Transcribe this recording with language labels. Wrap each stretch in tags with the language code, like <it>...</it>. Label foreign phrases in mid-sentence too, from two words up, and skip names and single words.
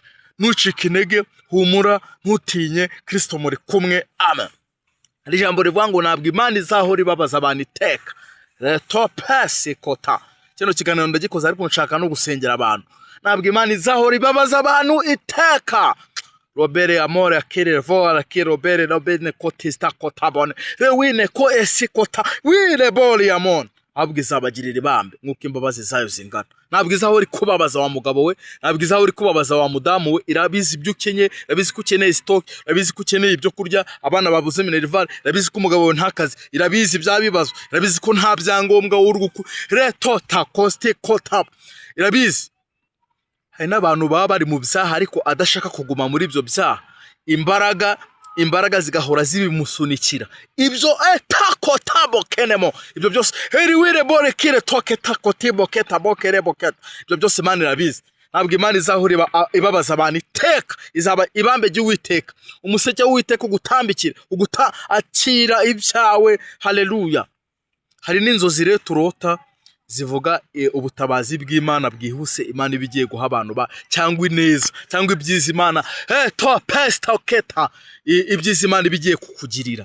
<rw>Nucika intege, humura, ntutinye, Kristo muri kumwe. Amen. Ari jambo rivuga ngo ntabwo Imana izahora ibabaza abantu iteka. Retopesi kota. Kino kiganiro ndagikoze ariko nshaka no gusengera abantu. Ntabwo Imana izahora ibabaza abantu iteka. Robere amore akere vola ki robere robene kotista kotabone rewine ko esikota wire boli amon abwo izabagirira ibambe nkuko imbabazi zayo zingana. Ntabwo izahora kubabaza wa mugabo we, ntabwo izahora kubabaza wa mudamu we. Irabizi ibyo ukenye, irabizi ko ukeneye stock, irabizi ko ukeneye ibyo kurya, abana babuze minerval, irabizi ko umugabo we nta kazi, irabizi byabibazo, irabizi ko nta byangombwa w'uruguku retota coste kotap, irabizi. Hari n'abantu baba bari mu byaha ariko adashaka kuguma muri ibyo byaha, imbaraga zigahora zibimusunikira. Ibyo takotabo kenemo, ibyo byose heriwire bore kire toke takotibo keta bokere boketa, ibyo byose Imana irabizi. Ntabwo Imana izahura ibabaza abantu iteka, izaba ibambe ry'Uwiteka, umuseke w'Uwiteka ugutambikira, akira ibyawe. Haleluya. Hari n'inzozi rero turota zivuga ubutabazi bw'Imana bwihuse, Imana ibigiye guha abantu cyangwa ineza cyangwa ibyiza Imana to pesta oketa, ibyiza Imana ibigiye kukugirira.</rw>